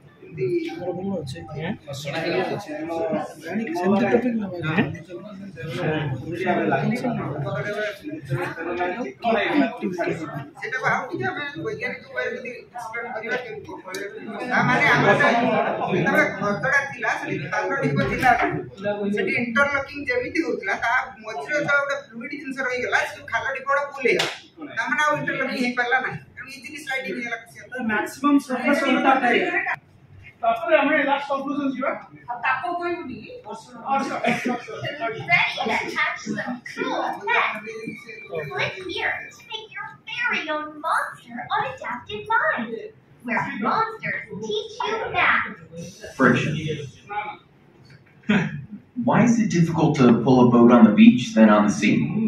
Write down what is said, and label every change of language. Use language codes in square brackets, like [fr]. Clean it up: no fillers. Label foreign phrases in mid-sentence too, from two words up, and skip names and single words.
[or] ସେଟାକୁ ଆଉ ଟିକେ ଆମେ ବୈଜ୍ଞାନିକ ଉପାୟରେ ଯଦି ଏକ୍ସପ୍ଲେନ୍ କରିବା ତାମାନେ ଆମର ଯେତେବେଳେ ଘରଟା ଥିଲା ସେଠି ଖାଲ ଢିପ ଥିଲା ସେଠି ଇଣ୍ଟରଲକିଂ ଯେମିତି ହଉଥିଲା ତା ମଝିରେ ଯେତେବେଳେ ଗୋଟେ ଫ୍ଲୁଇଡ୍ ଜିନିଷ ରହିଗଲା ସେ ଖାଲ ଢିପଟା ଫୁଲ ହେଇଗଲା ତାମାନେ ଆଉ ଇଣ୍ଟରଲକିଂ ହେଇପାରିଲା ନାହିଁ ତେଣୁ [en] easily sliding [or] ହେଇଗଲା [en] maximum surface [or] ତାପରେ ଆମେ [en] last conclusion [or] ଯିବା ଆଉ ତାକୁ କହିବୁନି [en] Click here to make your very own monster on Adapted Mind, where monsters teach you math. Friction. Why is it difficult to pull a boat on the beach than on the sea?